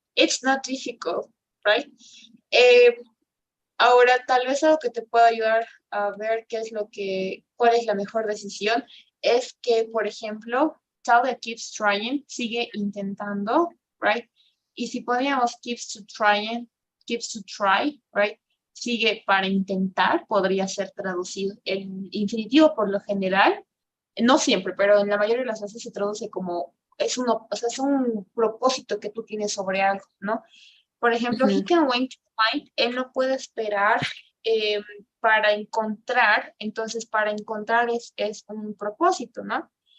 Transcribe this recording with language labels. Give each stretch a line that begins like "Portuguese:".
English: It's not difficult, right?
Spanish: Ahora, tal vez algo que te pueda ayudar a ver cuál es la mejor decisión, es que, por ejemplo, Talia
English: keeps trying,
Spanish: sigue intentando, right? Y si podríamos
English: keeps to try,
Spanish: right? Sigue para intentar, podría ser traducido. El infinitivo, por lo general, no siempre, pero en la mayoría de las veces se traduce como, o sea, es un propósito que tú tienes sobre algo, ¿no? Por ejemplo,
English: he can wait to find,
Spanish: él no puede esperar eh, para encontrar, entonces para encontrar es un propósito, ¿no?